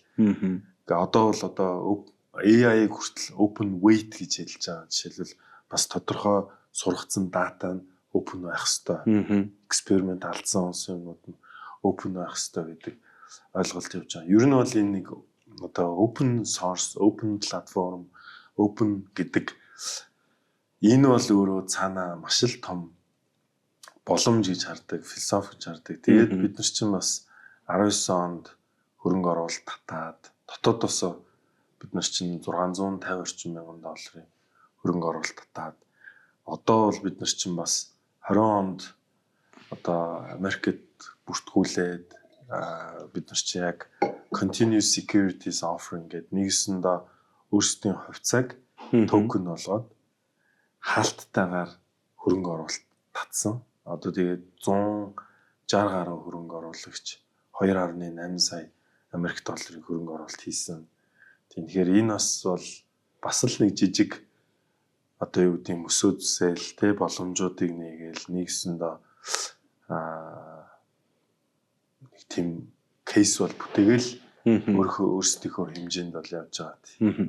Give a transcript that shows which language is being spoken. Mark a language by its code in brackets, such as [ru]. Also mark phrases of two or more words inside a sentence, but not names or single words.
[mn] Ингээ одоо бол AI-г хүртэл [en] open weight [mn] гэж хэлж байгаа. Жишээлбэл бас тодорхой сургацсан дата нь open байх хэвээр. Эксперимент алдсан юмнууд нь open байх хэвээр гэдэг ойлголт явж байгаа. Ер нь бол энэ нэг [en] open source, open platform, [mn] open гэдэг энэ бол өөрөө цаанаа маш л том боломж гэж хардаг, философи гэж хардаг. Тэгээд бид нар чинь бас 19 онд хөрөнгө оруулалт татаад дотоодосоо бид нар чинь 650 орчим мянган долларын хөрөнгө оруулалт татаад одоо бол бид нар чинь бас 20 онд Америкт бүртгүүлээд бид нар чинь яг [en] continuous securities offering [mn] гэдэг нэгсэндээ өөрсдийн хувьцааг токен болгоод хаалттайгаар хөрөнгө оруулалт татсан. Одоо тэгээд 160 гаруй хөрөнгө оруулагч 2.8 сая Америк долларын хөрөнгө оруулалт хийсэн. Тэгэхээр энэ бас л нэг жижиг юу гэдэг өсөө зүсэл боломжуудыг нэгээл нэгсэндээ тийм кейс бол бүтээгээл өөрсдийнхөө хэмжээнд бол явж байгаа.